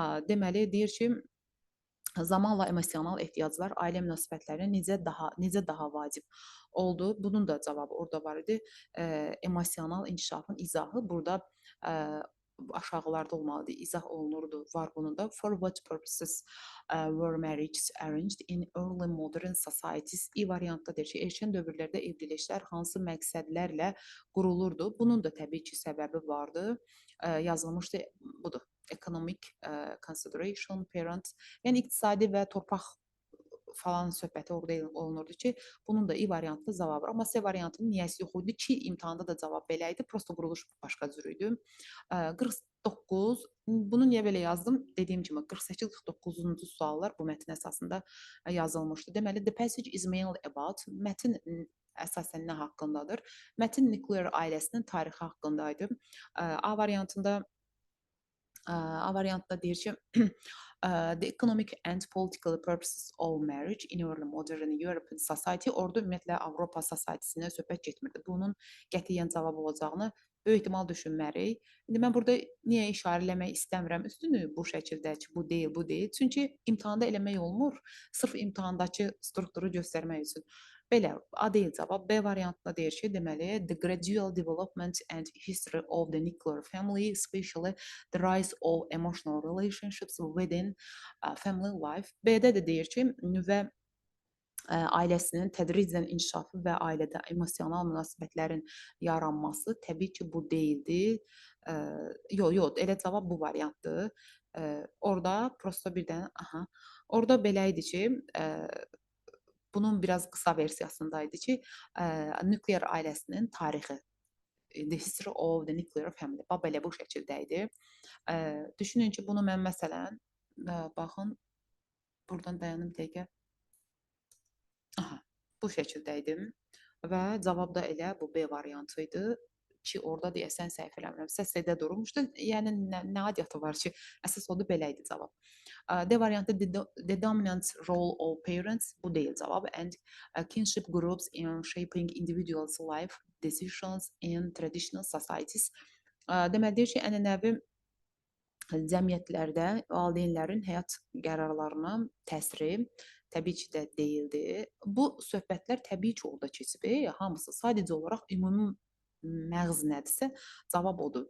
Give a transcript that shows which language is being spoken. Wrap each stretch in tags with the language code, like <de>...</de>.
<az>Deməli deyir ki, zamanla emosional ehtiyaclar ailə münasibətlərində necə daha vacib oldu? Bunun da cavabı orada var idi. Emosional inkişafın izahı burada aşağılarda olmalıdır. İzah olunurdu. Var bunun da.</az> <en>For what purposes were marriages arranged in early modern societies?</en> <az>İ variantda deyir ki, erkən dövrlərdə evliliklər hansı məqsədlərlə qurulurdu? Bunun da təbii ki, səbəbi vardı. Yazılmışdı. Budur.</az> <en>Economic consideration, parents.</en> <az>Yəni iqtisadi və torpaq falan söhbəti orada olunurdu ki, bunun da İ variantında cavabı var. Amma C variantının niyəsi yox idi ki, imtahanda da cavab belə idi. Prosta quruluş başqa cür idi. 49, bunu niyə belə yazdım? Dediyim kimi 48-49-cu suallar bu mətn əsasında yazılmışdı. Deməli,</az> <en>the passage is mainly about,</en> <az>mətn əsasən nə haqqındadır? Mətn nuclear ailəsinin tarixi haqqındaydı. A variantında deyir ki,</az> <en>the economic and political purposes of marriage in early modern European society.</en> <az>Orada ümumiyyətlə Avropa society-sindən söhbət getmirdi. Bunun qətiyyən cavab olacağını böyük ehtimal düşünmərik. İndi mən burada niyə işarə eləmək istəmirəm üstünü bu şəkildə ki, bu deyil. Çünki imtahanda eləmək olmur. Sırf imtahandakı strukturu göstərmək üçün. Belə, A deyil cavab. B variantında deyir ki, deməli,</az> <en>the gradual development and history of the nuclear family, especially the rise of emotional relationships within family life.</en> <az>B-də də deyir ki, nüvə ailəsinin tədricən inkişafı və ailədə emosional münasibətlərin yaranması təbii ki, bu deyildi. Yox, elə cavab bu variantdır. Orada prosta bir dənə, orada belə idi ki, bunun biraz qısa versiyasındaydı ki, nükleer ailəsinin tarixi,</az> <en>the history of the nuclear family.</en> <az>Belə bu şəkildə idi. Düşünün ki, bunu mən məsələn, baxın, buradan dayanım dəqiqə. Bu şəkildə idi. və cavab da elə bu B variantı idi ki, orada deyəsən səhv eləmirəmsə C-də durmuşdu. Yəni nə adiyyatı var ki, əsas odur belə idi cavab. D variantı</az> <en>the dominant role of parents</en> <az>bu deyil cavab</az> <en>and kinship groups in shaping individuals' life decisions in traditional societies.</en> <az>Deməli deyir ki, ənənəvi cəmiyyətlərdə valideynlərin həyat qərarlarına təsiri təbii ki də deyildi. Bu söhbətlər təbii ki orada keçib. Hamısı sadəcə olaraq ümumi məğz nədirsə cavab odur.</az>